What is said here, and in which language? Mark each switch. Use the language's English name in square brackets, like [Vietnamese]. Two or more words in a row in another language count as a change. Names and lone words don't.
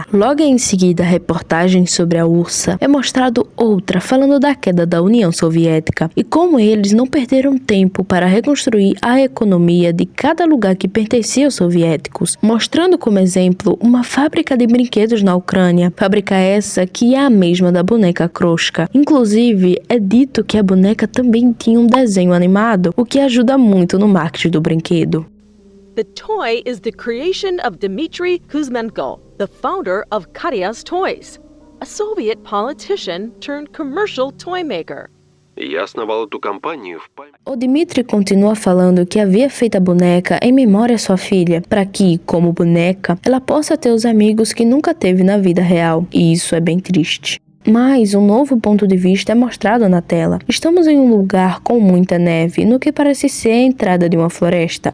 [Portuguese] Logo em seguida, a reportagem sobre a ursa é mostrado outra falando da queda da União Soviética e como eles não perderam tempo para reconstruir a economia de cada lugar que pertencia aos soviéticos, mostrando como exemplo uma fábrica de brinquedos na Ucrânia, fábrica essa que é a mesma da boneca Kroshka. Inclusive, é dito que a boneca também tinha um desenho animado, o que ajuda muito no marketing do brinquedo. [English] The toy is the creation of Dmitry Kuzmenko, the founder of Katyas Toys, a Soviet politician turned commercial toy maker. [Russian] Я основал эту компанию в память. [Portuguese] O Dmitry continua falando que havia feito a boneca em memória à sua filha, para que, como boneca, ela possa ter os amigos que nunca teve na vida real, e isso é bem triste. Mas um novo ponto de vista é mostrado na tela. Estamos em um lugar com muita neve, no que parece ser a entrada de uma floresta.